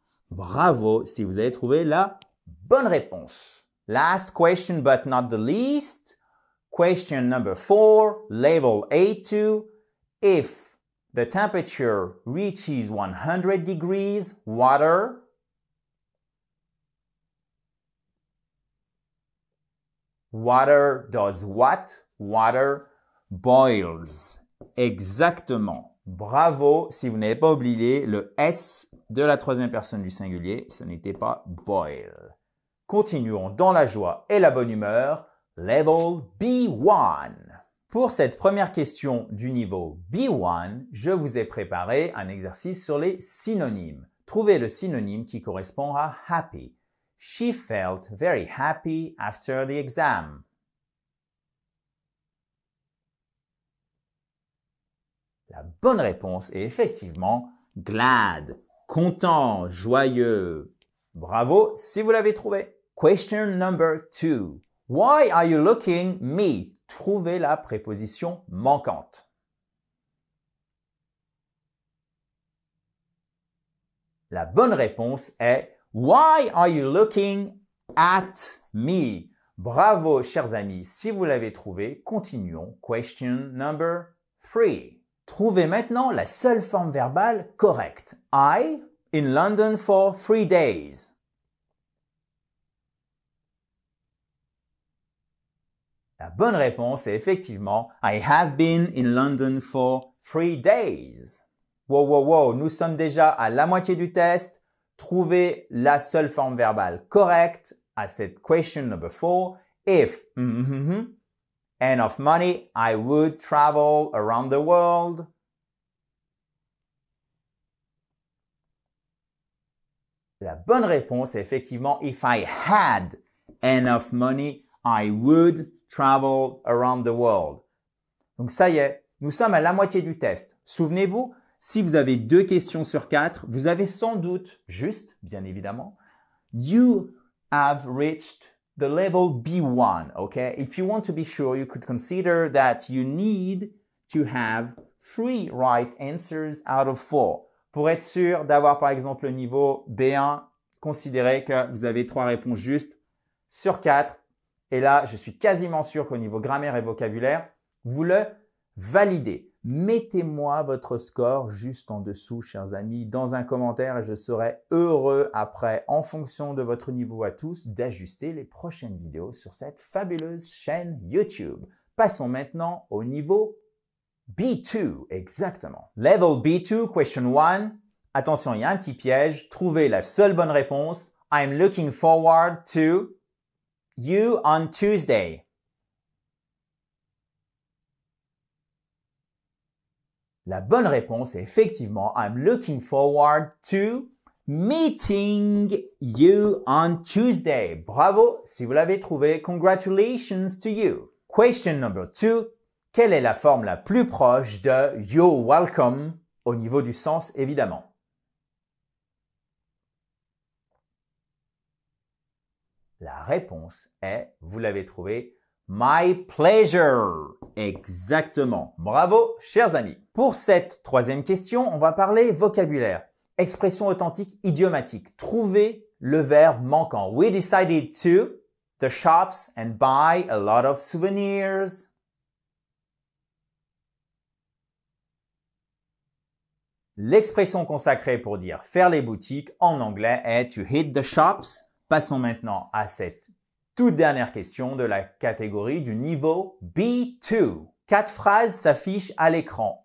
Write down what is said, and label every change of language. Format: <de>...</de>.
<fr>Bravo si vous avez trouvé la bonne réponse.</fr> <en>Last question but not the least. Question number 4, level A2. If the temperature reaches 100 degrees, water does what? Water boils.</en> <fr>Exactement. Bravo si vous n'avez pas oublié le S de la troisième personne du singulier, ce n'était pas boil. Continuons dans la joie et la bonne humeur. Level B1. Pour cette première question du niveau B1, je vous ai préparé un exercice sur les synonymes. Trouvez le synonyme qui correspond à happy.</fr> <en>She felt very happy after the exam.</en> <fr>La bonne réponse est effectivement glad, content, joyeux. Bravo si vous l'avez trouvé.</fr> <en>Question number 2. Why are you looking me?</en> <fr>Trouvez la préposition manquante. La bonne réponse est</fr> <en>Why are you looking at me?</en> <fr>Bravo, chers amis. Si vous l'avez trouvé, continuons.</fr> <en>Question number 3.</en> <fr>Trouvez maintenant la seule forme verbale correcte.</fr> <en>I in London for 3 days.</en> <fr>La bonne réponse est effectivement</fr> <en>I have been in London for 3 days.</en> <fr>Wow, nous sommes déjà à la moitié du test. Trouvez la seule forme verbale correcte à cette</fr> <en>question number 4. If and of money, I would travel around the world.</en> <fr>La bonne réponse est effectivement</fr> <en>If I had enough money, I would travel around the world.</en> <fr>Donc ça y est, nous sommes à la moitié du test. Souvenez-vous, si vous avez 2 questions sur 4, vous avez sans doute, juste, bien évidemment,</fr> <en>you have reached the level B1, okay? If you want to be sure, you could consider that you need to have 3 right answers out of 4.</en> <fr>Pour être sûr d'avoir par exemple le niveau B1, considérez que vous avez 3 réponses justes sur 4. Et là, je suis quasiment sûr qu'au niveau grammaire et vocabulaire, vous le validez. Mettez-moi votre score juste en dessous, chers amis, dans un commentaire et je serai heureux après, en fonction de votre niveau à tous, d'ajuster les prochaines vidéos sur cette fabuleuse chaîne YouTube. Passons maintenant au niveau B2, exactement.</fr> <en>Level B2, question 1.</en> <fr>Attention, il y a un petit piège. Trouvez la seule bonne réponse.</fr> <en>I'm looking forward to you on Tuesday.</en> <fr>La bonne réponse est effectivement</fr> <en>I'm looking forward to meeting you on Tuesday.</en> <fr>Bravo si vous l'avez trouvé.</fr> <en>Congratulations to you. Question number 2.</en> <fr>Quelle est la forme la plus proche de</fr> <en>you're welcome</en> <fr>au niveau du sens évidemment? La réponse est, vous l'avez trouvé,</fr> <en>my pleasure.</en> <fr>Exactement. Bravo, chers amis. Pour cette troisième question, on va parler vocabulaire. Expression authentique idiomatique. Trouvez le verbe manquant.</fr> <en>We decided to the shops and buy a lot of souvenirs.</en> <fr>L'expression consacrée pour dire faire les boutiques en anglais est</fr> <en>to hit the shops.</en> <fr>Passons maintenant à cette toute dernière question de la catégorie du niveau B2. 4 phrases s'affichent à l'écran.</fr>